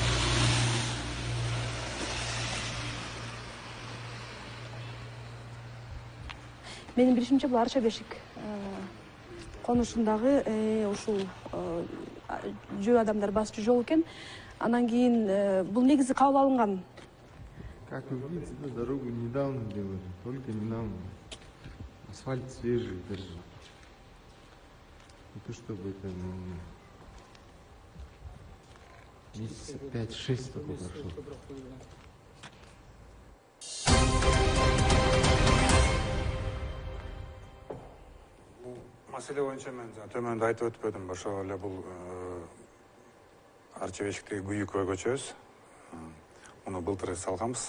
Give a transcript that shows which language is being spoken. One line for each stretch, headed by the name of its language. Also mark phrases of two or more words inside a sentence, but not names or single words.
Kyrgyz: Менин билишимче бул Арча Бешик конушундагы ушул жөө адамдар басчу жол экен. Анан кийин бул негизи кабыл алынган.
Russian: Как вы видите, дорогу недавно делали, только недавно. Асфальт свежий даже. Не то чтобы это месяца 5-6 только прошло.
Kyrgyz: Маселе боюнча мен төмөндө айтып өтпөдүм. Ошол эле бул Арча Бешиктеги Күйүкөй көчөбүз. Муну былтыр салганбыз.